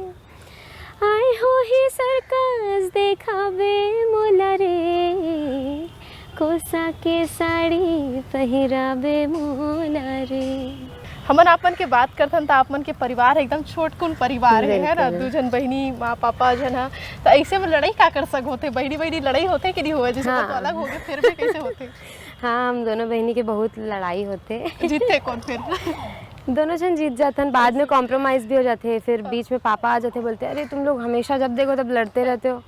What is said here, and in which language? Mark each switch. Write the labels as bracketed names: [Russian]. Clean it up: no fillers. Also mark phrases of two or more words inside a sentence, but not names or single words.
[Chhattisgarhi] आए हो ही सर्कस देखाबे मोला रे, कोसा के साड़ी पहिराबे मोला रे। हमन आपन के बात करथन तो आपमन के परिवार एकदम छोटकुन परिवार है ना, दू जन बहनी माँ पापा जन है, तो ऐसे में लड़ाई का कर सक होते? बहनी बहनी लड़ाई होते कि नहीं हुए? जैसे तो अलग हो गए फिर भी कैसे होते? हाँ, हम दोनों बहनी के बहुत लड़ाई होते। जीतते कौन फिर? दोनों जन जीत जाते हैं, बाद में कॉम्प्रोमाइज़ भी हो जाते हैं। फिर बीच में पापा आ जाते, बोलते अरे तुम लोग हमेशा जब देखो तब लड़ते रहते हो।